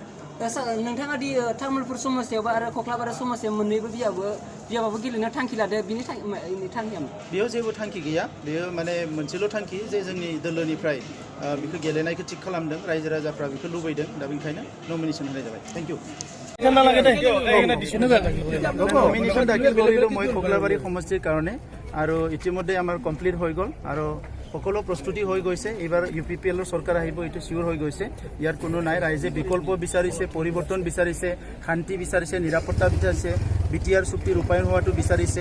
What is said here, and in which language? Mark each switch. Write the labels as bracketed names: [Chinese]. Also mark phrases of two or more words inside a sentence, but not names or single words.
[Bodo] नोंथाङा दि तामुलपुर समस्तियावबो आरो कक्लाबारि समस्तियाव मोननैबो बियाबाबो गेलेनो थांखि लादो बिनि थांखिया बेयाव जेबो थांखि गैया। बेयो माने मोनसेल' थांखि जे जोंनि दोलोनिफ्राय बेखौ गेलेनायखौ थिग खालामदों रायजो राजाफ्रा बेखौ लुबैदों दा बेनिखायनो नमिनेशन होनाय जाबाय। [English] Thank you. [Assamese] নমিনেশ্যন দাখিল কৰিলোঁ মই কক্লাবাৰী সমষ্টিৰ কাৰণে আৰু ইতিমধ্যে আমাৰ কমপ্লিট হৈ গ'ল আৰু সকলো প্ৰস্তুতি হৈ গৈছে। এইবাৰ ইউপিপিএলৰ চৰকাৰ আহিব এইটো চিয়ৰ হৈ গৈছে। ইয়াত কোনো নাই। ৰাইজে বিকল্প বিচাৰিছে, পৰিৱৰ্তন বিচাৰিছে, শান্তি বিচাৰিছে, নিৰাপত্তা বিচাৰিছে, বিটিআৰ চুক্তি ৰূপায়ণ হোৱাটো বিচাৰিছে।